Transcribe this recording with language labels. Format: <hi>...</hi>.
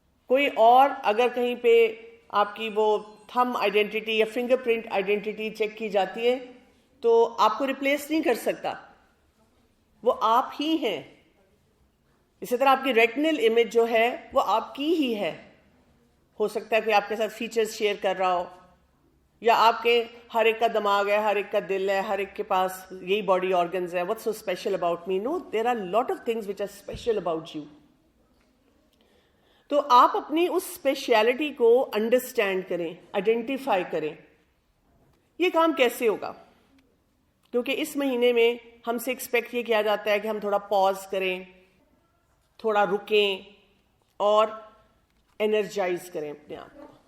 <ur>کوئی اور اگر کہیں پہ آپ کی وہ تھم آئیڈینٹی یا فنگر پرنٹ آئیڈینٹی چیک کی جاتی ہے تو آپ کو ریپلیس نہیں کر سکتا، وہ آپ ہی ہیں. اسی طرح آپ کی ریٹنل امیج جو ہے وہ آپ کی ہی ہے. ہو سکتا ہے کہ آپ کے ساتھ فیچرز شیئر کر رہا ہو، یا آپ کے ہر ایک کا دماغ ہے، ہر ایک کا دل ہے، ہر ایک کے پاس یہی باڈی آرگنز ہیں.</ur> <en>What's so special about me? No, there are a lot of things which are special about you.</en> <ur>تو آپ اپنی اس اسپیشلٹی کو انڈرسٹینڈ کریں، آئیڈینٹیفائی کریں. یہ کام کیسے ہوگا؟ کیونکہ اس مہینے میں ہم سے ایکسپیکٹ یہ کیا جاتا ہے کہ ہم تھوڑا پاز کریں، تھوڑا رکیں اور انرجائز کریں اپنے آپ کو.</ur>